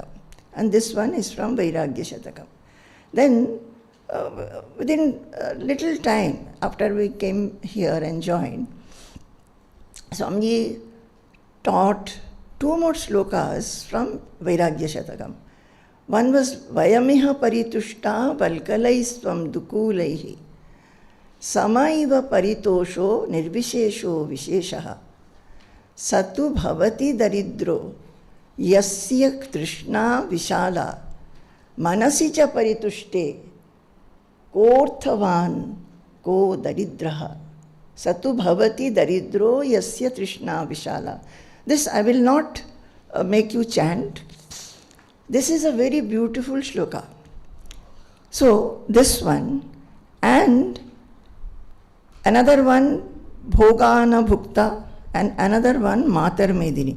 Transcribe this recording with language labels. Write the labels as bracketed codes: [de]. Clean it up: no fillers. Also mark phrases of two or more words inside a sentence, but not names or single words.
[en] And this one is from Vairagya Shatakam. Then within a little time after we came here and joined, Swamiji taught 2 more shlokas from Vairagya Shatakam. One was [sa] वयमिह परितुष्टा वल्कलैस्त्वं दुकूलैः समैव परितोषो निर्विशेषो विशेषः स तु भवति दरिद्रो यस्य तृष्णा विशाला मनसि च परितुष्टे कोऽर्थवान् को दरिद्रः स तु भवति दरिद्रो यस्य तृष्णा विशाला. [en] This I will not make you chant. This is a very beautiful shloka. So this one and another one Bhogana Bhukta and another one Matar Medini.